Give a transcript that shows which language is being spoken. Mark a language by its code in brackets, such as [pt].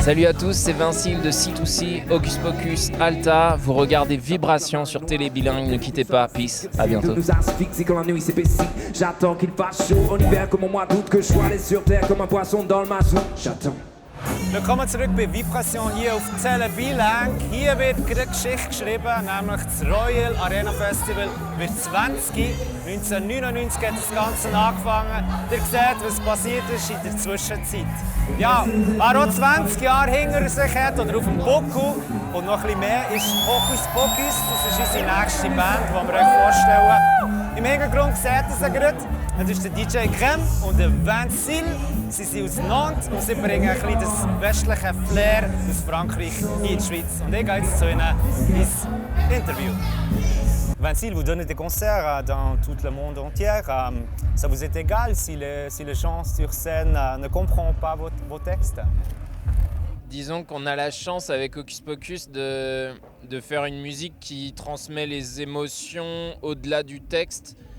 [fr] Salut à tous, c'est Vincile de C2C, Hocus Pocus, Alta. Vous regardez Vibration sur Télé Bilingue, ne quittez pas, peace, à bientôt. Nous asphyxie quand la nuit s'épaissit. J'attends qu'il fasse chaud en hiver comme au mois d'août, que je sois allé sur terre comme un poisson dans le mazout. J'attends. [de] Willkommen zurück bei Vibration hier auf Télé Bilingue. Hier wird gerade Geschichte geschrieben, nämlich das Royal Arena Festival wird 20. 1999 hat das Ganze angefangen. Ihr seht, was passiert ist in der Zwischenzeit. Ja, wer auch 20 Jahre hinter sich hat oder auf dem Buckel und noch ein bisschen mehr, ist Hocus Pocus. Das ist unsere nächste Band, die wir euch vorstellen. Im Hintergrund seht ihr sie gerade. Das ist der DJ Crème und der Vincile. Sie sind aus Nantes und sie bringen ein bisschen das westliche Flair aus Frankreich in die Schweiz. Und ich gehe jetzt zu ihnen ins Interview. [fr] Vincile, vous donnez des concerts dans tout le monde entier. Ça vous est égal si les gens sur scène ne comprennent pas vos textes? Disons qu'on a la chance avec Hocus Pocus de faire une musique qui transmet les émotions au-delà du texte.